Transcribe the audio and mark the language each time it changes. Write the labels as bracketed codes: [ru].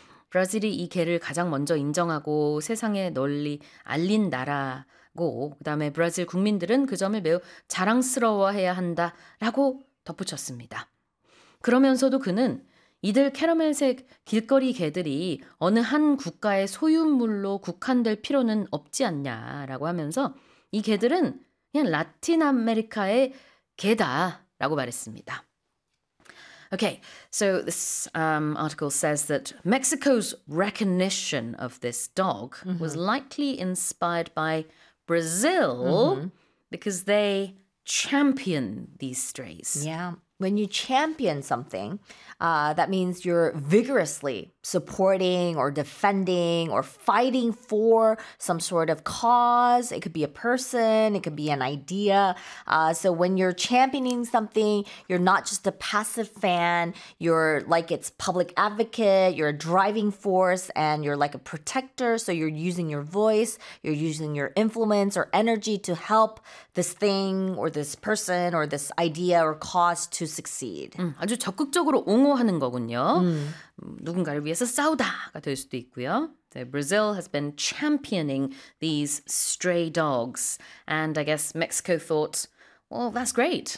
[ko] 브라질이 이 개를 가장 먼저 인정하고 세상에 널리 알린 나라고 그 다음에 브라질 국민들은 그 점을 매우 자랑스러워해야 한다라고 덧붙였습니다. 그러면서도 그는 이들 캐러멜색 길거리 개들이 어느 한 국가의 소유물로 국한될 필요는 없지 않냐라고 하면서 이 개들은 그냥 라틴 아메리카의 개다라고 말했습니다. [en] Okay, so this article says that Mexico's recognition of this dog was likely inspired by Brazil because they champion these strays. Yeah. When you champion something, that means you're vigorously supporting or defending or fighting for some sort of cause. It could be a person. It could be an idea. So when you're championing something, you're not just a passive fan. You're like its public advocate. You're a driving force and you're like a protector. So you're using your voice. You're using your influence or energy to help this thing or this person or this idea or cause to succeed. [ko] 아주 적극적으로 옹호하는 거군요. 누군가를 위해서 싸우다가 될 수도 있고요. [en] So Brazil has been championing these stray dogs. And I guess Mexico thought, well, that's great.